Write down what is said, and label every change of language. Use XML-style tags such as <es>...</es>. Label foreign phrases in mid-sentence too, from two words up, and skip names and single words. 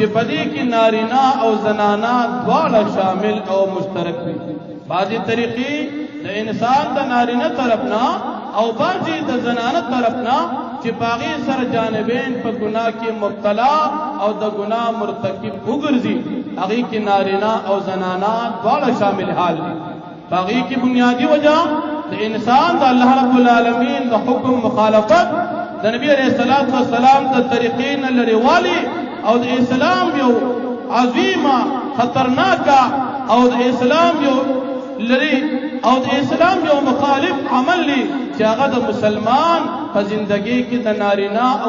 <ps>په دې کې نارینه او زنانه دواړه شامل او مشترک وي بعضې طریقې د انسان د نارینه طرف نه او بعضې د زنانه طرف نه چې په هغې سره جانبین په ګناه کې مبتلا او د ګناه مرتکب وګرځي هغې کې نارینه او زنانه دواړه شامل حال دي</ps> <ur>باغی کی بنیادی وجہ</ur> <ps>د انسان د الله رب العالمین د حکم مخالفت د نبی علیہ الصلوۃ والسلام د طریقین لريوالي او د اسلام یو عظیمه خطرناکه او د اسلام یو لري او د اسلام یو مخالف عمل لی چې هغه د مسلمان په زندگی کې د نارینه او</ps>